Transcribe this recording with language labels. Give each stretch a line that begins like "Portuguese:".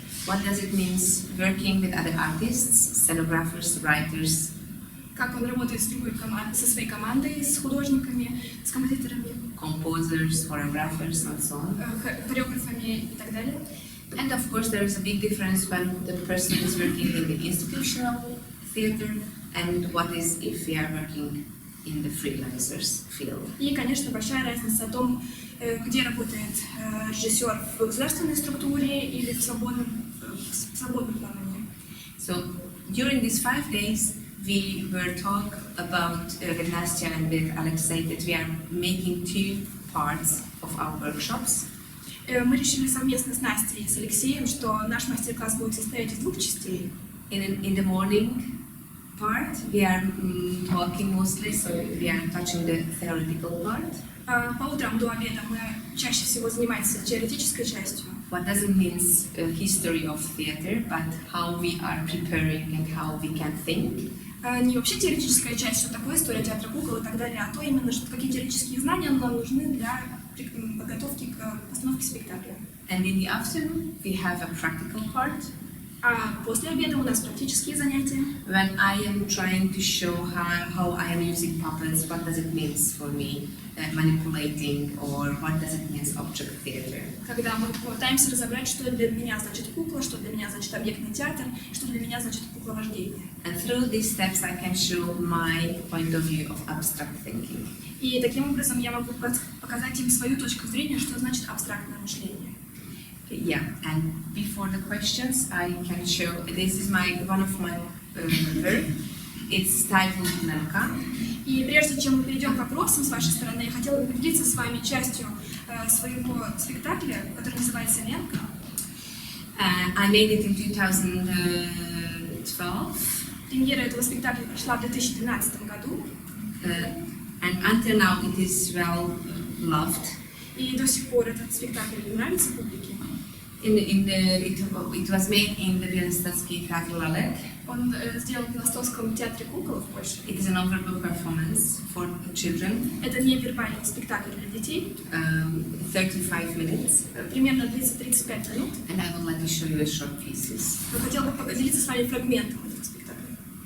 English: What does it mean working with other artists, scenographers, writers.
Russian: Как он работает с другой со своей командой, с художниками, с композиторами.
English: Composers, choreographers, and so on.
Russian: Хореографами и так далее.
English: And of course, there is a big difference when the person is working in the institutional theater and what is if we are working in the freelancers field.
Russian: И, конечно, большая разница о том, где работает режиссер в государственной структуре или в свободном плавании.
English: So during these 5 days, we were talking about with Nastya and with Alexei that we are making 2 parts of our workshops.
Russian: Мы решили совместно с Настей и с Алексеем, что наш мастер-класс будет состоять из 2 частей.
English: In the morning part, we are talking mostly, so we are touching the theoretical part.
Russian: По утрам до обеда мы чаще всего занимаемся теоретической частью.
English: What doesn't mean history of theater, but how we are preparing and how we can think.
Russian: Не вообще теоретическая часть, что такое история театра кукол и так далее, а то именно, что какие теоретические знания нам нужны для подготовки к постановке спектакля.
English: And in the afternoon, we have a practical part
Russian: А после обеда у нас практические занятия,
English: when I am trying to show how I am using puppets, what does it mean for me, manipulating, or what does it mean object theater.
Russian: когда мы пытаемся разобрать, что для меня значит кукла, что для меня значит объектный театр, что для меня значит кукловождение.
English: And through these steps, I can show my point of view of abstract thinking.
Russian: И таким образом я могу показать им свою точку зрения, что значит абстрактное мышление.
English: Yeah, and before the questions, I can show. This is one of my work. It's titled Lemka.
Russian: И прежде чем мы перейдем к вопросам с вашей стороны, я хотела бы поделиться с вами частью своего спектакля, который называется «Ленка».
English: I made it in 2012.
Russian: Премьера этого спектакля прошла в 2012 году.
English: And until now it is well loved.
Russian: И до сих пор этот спектакль нравится публике.
English: It was made in the Bьялостоке Teatrальной.
Russian: Он сделан в Бьялостокском театре кукол в Польше.
English: It is an overall performance for children.
Russian: Это невербальный спектакль для детей.
English: 35 minutes.
Russian: Примерно 30-35 минут.
English: And I would like to show you a short pieces.
Russian: Я хотела бы поделиться с вами фрагментом этого спектакля.